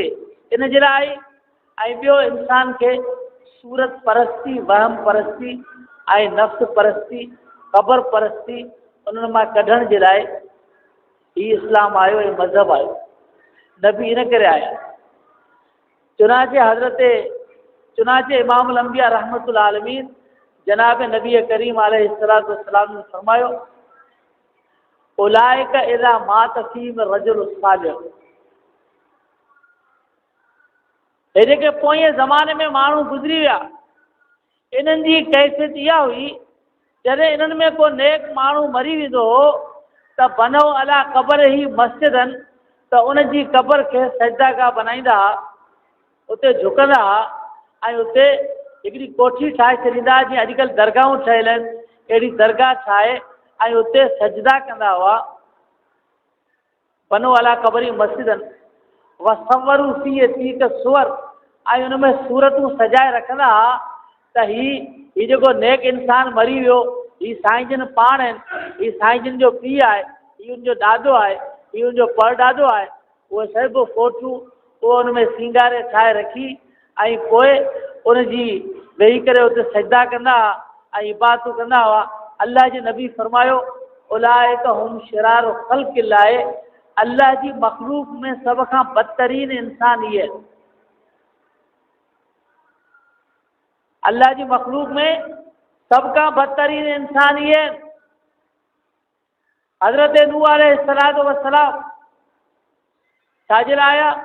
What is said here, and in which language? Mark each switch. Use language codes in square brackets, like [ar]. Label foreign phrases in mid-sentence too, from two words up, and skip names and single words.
[sd] इन जे लाइ ऐं ॿियो इंसान खे सूरत परस्ती, वहम परस्ती ऐं नफ़्स परस्ती, क़बर परस्ती उन्हनि मां कढण जे लाइ ही इस्लाम आयो, ऐं मज़हब आयो। नबी इन करे आया। चुनाचे [ar] إمام الأنبياء رحمة العالمين [sd] जनाब नबी करीम [ar] عليه الصلاة والسلام [sd] ने फरमायो, [ar] أولئك إذا مات فيهم رجل صالح, हे [sd] जेके पोएं ज़माने में माण्हू गुज़री विया, इन्हनि जी कैफ़ियत इहा हुई, जॾहिं इन्हनि में को नेक माण्हू मरी वेंदो हो त [ar] بنوا على قبره مسجدا, [sd] त उन जी क़बर खे सजदागाह बनाईंदा हुआ, उते झुकंदा हुआ ऐं उते हिकिड़ी कोठी ठाहे छॾींदा, जीअं अॼुकल्ह दरगाहूं ठहियल आहिनि, अहिड़ी दरगाह ठाहे ऐं उते सजदा कंदा हुआ। [ar] بنوا على قبره مسجدا وصوروا فيه تلك الصور, [sd] ऐं उन में सूरतूं सजाए रखंदा हुआ त ही जेको नेक इंसान मरी वियो, ही साईं जन पाण आहिनि, ही साईं जन जो पीउ आहे, ही उनजो ॾाॾो आहे, ही उनजो परॾाॾो आहे। उहे सभु फोटूं उहो उन में सींगारे ठाहे रखी ऐं पोइ उनजी वेही करे उते सजदा कंदा ऐं इबादतूं कंदा हुआ। अल्लाह जे नबी फरमायो, [ar] أولئك هم شرار خلق الله, [sd] अल्लाह जी मखलूक में सभ खां बदतरीन इंसान इहे आहिनि। अल्लाह जी मखलूक में सभ खां बदतरीन इंसान इहे आहिनि। हज़रत नूह [ar] عليه الصلاة والسلام [sd] छाजे लाइ आया?